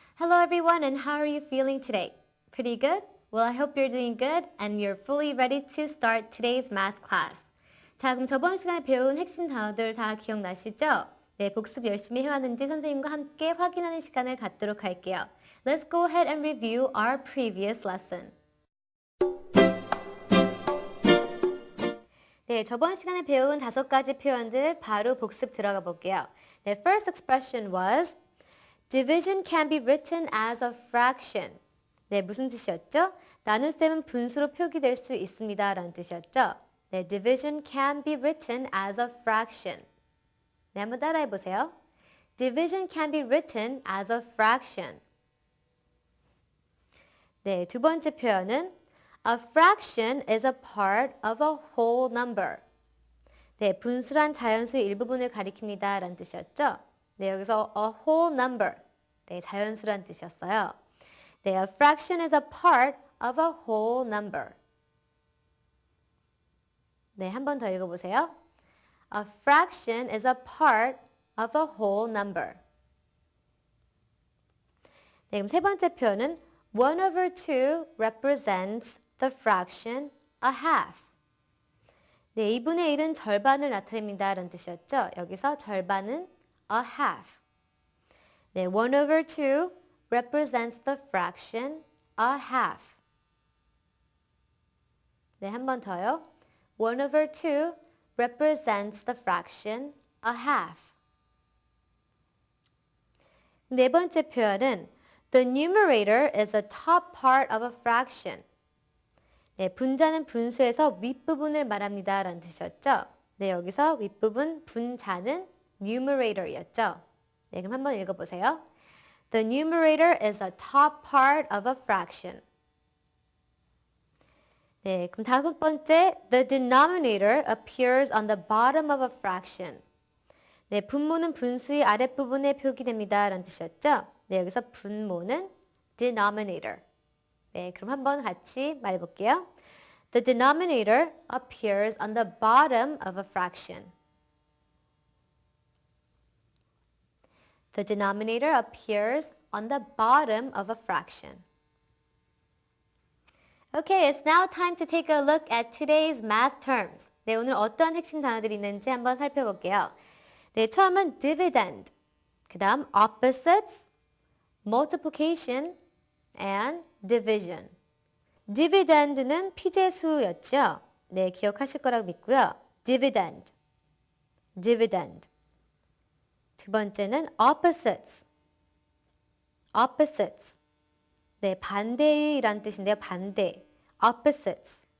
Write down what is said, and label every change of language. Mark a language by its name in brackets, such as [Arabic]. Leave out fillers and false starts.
[English] Hello everyone and how are you feeling today? Pretty good? Well, I hope you're doing good and you're fully ready to start today's math class. [Korean] 자, 그럼 저번 시간에 배운 핵심 단어들 다 기억나시죠? 네, 복습 열심히 해왔는지 선생님과 함께 확인하는 시간을 갖도록 할게요. [English] Let's go ahead and review our previous lesson. [Korean] 네, 저번 시간에 배운 5가지 표현들 바로 복습 들어가 볼게요. [English] The first expression was division can be written as a fraction. [Korean] 네, 무슨 뜻이었죠? 나눗셈은 분수로 표기될 수 있습니다. 라는 뜻이었죠. [English] 네, division can be written as a fraction. [Korean] 네, 한번 따라해 보세요. [English] Division can be written as a fraction. [Korean] 네, 두 번째 표현은 [English] A fraction is a part of a whole number. [Korean] 네, 분수란 자연수의 일부분을 가리킵니다. 라는 뜻이었죠. 네, 여기서 [English] a whole number. [Korean] 네, 자연수란 뜻이었어요. [English] 네, a fraction is a part of a whole number. [Korean] 네, 한 번 더 읽어보세요. [English] A fraction is a part of a whole number. [Korean] 네, 그럼 세 번째 표현은 [English] 1/2 represents the fraction a half. [Korean] 네, 2분의 1은 절반을 나타냅니다. 라는 뜻이었죠. 여기서 절반은 a half. [English] 네, 1/2 represents the fraction a half. [Korean] 네, 한 번 더요. [English] 1/2 represents the fraction a half. [Korean] 네 번째 표현은 [English] The numerator is a top part of a fraction. [Korean] 네, 분자는 분수에서 윗부분을 말합니다. 라는 뜻이었죠. 네, 여기서 윗부분 분자는 numerator이었죠. 네, 그럼 한번 읽어보세요. [English] The numerator is a top part of a fraction. [Korean] 네, 그럼 다섯 번째, [English] the denominator appears on the bottom of a fraction. [Korean] 네, 분모는 분수의 아랫부분에 표기됩니다. 라는 뜻이었죠. 네, 여기서 분모는 denominator. 네, 그럼 한번 같이 말해볼게요. [English] The denominator appears on the bottom of a fraction. The denominator appears on the bottom of a fraction. Okay, it's now time to take a look at today's math terms. [Korean] 네, 오늘 어떤 핵심 단어들이 있는지 한번 살펴볼게요. 네, 처음은 [English] dividend, [Korean] 그 다음 [English] opposites, multiplication, and division. [Korean] dividend는 피제수였죠. 네, 기억하실 거라고 믿고요. dividend. dividend. 두 번째는 opposites. opposites. 네, 반대이란 뜻인데요. 반대. opposites.